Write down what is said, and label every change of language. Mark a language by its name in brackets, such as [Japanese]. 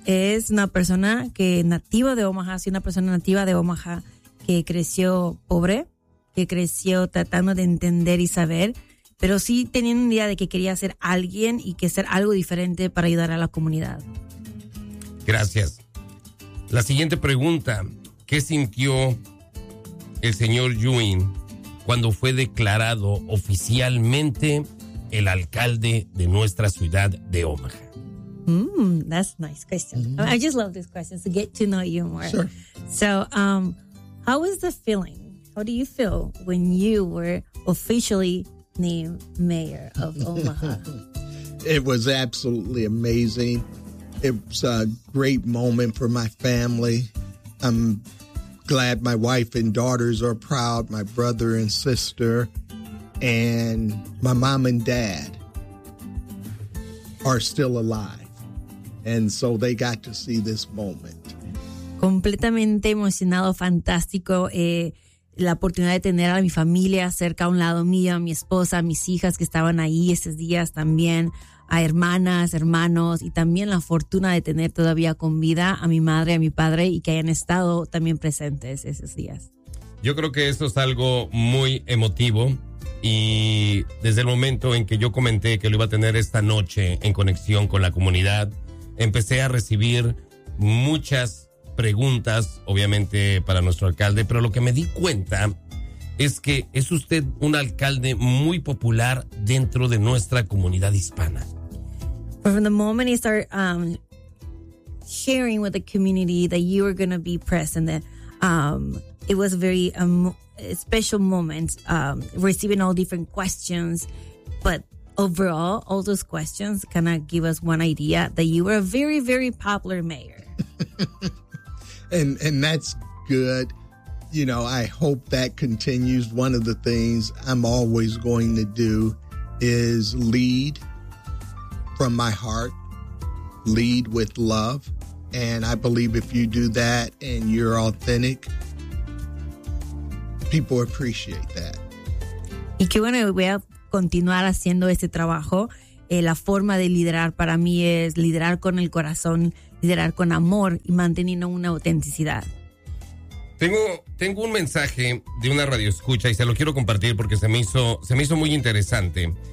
[Spanish] es una persona que nativa de Omaha, sí, una persona nativa de Omaha que creció pobre, que creció tratando de entender y saber, pero sí teniendo una idea de que quería ser alguien y que ser algo diferente para ayudar a la comunidad. Gracias. La siguiente pregunta, ¿qué sintió el señor Ewing cuando fue declarado oficialmente el alcalde de nuestra ciudad de Omaha? [English] That's a nice question. Mm-hmm. I just love this question to get to know you more. Sure. So, how was the feeling? How do you feel when you were officially named mayor of Omaha? It was absolutely amazing. It's a great moment for my family. I'm glad my wife and daughters are proud, my brother and sister. And my mom and dad are still alive. And so they got to see this moment. [Spanish] Completamente emocionado, fantástico. La oportunidad de tener a mi familia cerca a un lado mío, a mi esposa, a mis hijas que estaban ahí esos días también, a hermanas, hermanos, y también la fortuna de tener todavía con vida a mi madre, a mi padre, y que hayan estado también presentes esos días. Yo creo que eso es algo muy emotivo. Y desde el momento en que yo comenté que lo iba a tener esta noche en conexión con la comunidad, empecé a recibir muchas preguntas, obviamente, para nuestro alcalde. Pero lo que me di cuenta es que es usted un alcalde muy popular dentro de nuestra comunidad hispana. [English] From the moment you start sharing with the community that you are going to be present, it was very special moment, receiving all different questions, but overall, all those questions kind of give us one idea that you were a very, very popular mayor. And that's good. you know, I hope that continues. One of the things I'm always going to do is lead from my heart, lead with love. And I believe if you do that and you're authentic, people appreciate that. [Spanish] Y qué bueno, voy a continuar haciendo este trabajo. La forma de liderar para mí es liderar con el corazón, liderar con amor y manteniendo una autenticidad. Tengo un mensaje de una radioescucha y se lo quiero compartir porque se me hizo muy interesante.